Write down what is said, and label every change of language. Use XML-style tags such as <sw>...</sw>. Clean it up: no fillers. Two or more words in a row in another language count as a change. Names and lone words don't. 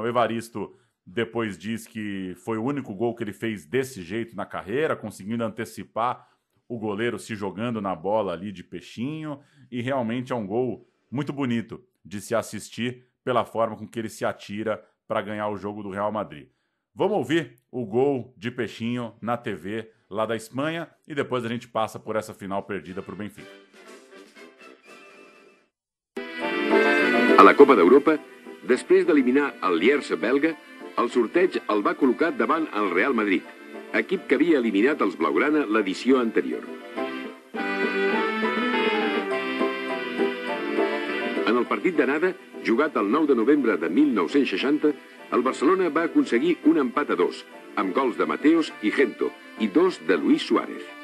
<pt>O Evaristo depois diz que foi o único gol que ele fez desse jeito na carreira, conseguindo antecipar o goleiro se jogando na bola ali de peixinho, e realmente é um gol muito bonito de se assistir pela forma com que ele se atira para ganhar o jogo do Real Madrid. Vamos ouvir o gol de peixinho na TV lá da Espanha e depois a gente passa por essa final perdida para o Benfica.</pt> <ca>A la Copa d'Europa, després d'eliminar el Lierse belga, el sorteig el va col·locar davant el Real Madrid, equip que havia eliminat els blaugrana l'edició anterior. En el partit d'anada, jugat el 9 de novembre de 1960, el Barcelona va aconseguir un empat a 2, amb gols de Mateos i Gento, i 2 de Luis Suárez.</ca>